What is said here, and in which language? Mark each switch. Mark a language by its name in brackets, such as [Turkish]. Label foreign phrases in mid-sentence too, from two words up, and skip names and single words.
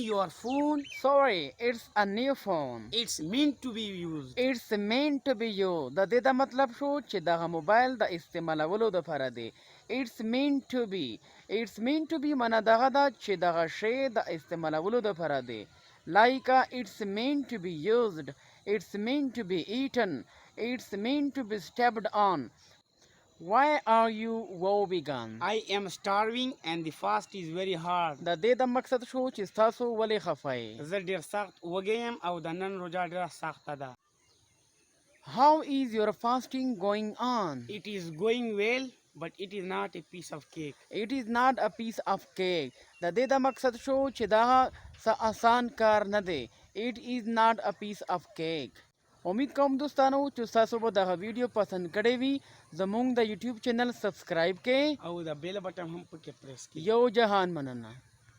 [English] phone. Sorry, it's a new phone. It's meant to be used. It's meant to be used. [Pashto] د دې دا مطلب شو چې دغه موبایل د استعمالولو دپاره دی. [English] It's meant to be. It's meant to be [Pashto] معنا دغه ده چې دغه شی د استعمالولو دپاره دی. [English] Like it's meant to be used. It's meant to be eaten. It's meant to be stepped on. Why are you woe begone? I am starving and the fast is very hard. [Pashto] د دې د مقصد شو چې تاسو ولې خفه یې. زه ډیر سخت وږی یم او د نن روژه ډیره سخته ده. [English] How is your fasting going on? It is going well, but it is not a piece of cake. It is not a piece of cake. [Pashto] د دې د مقصد شو چې دا څه آسان کار نه دی. [English] It is not a piece of cake. [Pashto] امید کوم دوستانو چې تاسو به دغه ویډیو پسند کړی وي. زموږ د یوټیوب چینل سبسکرایب کړئ او د [English] bell button [Pashto] هم پکې پریس کړئ. یو جهان مننه.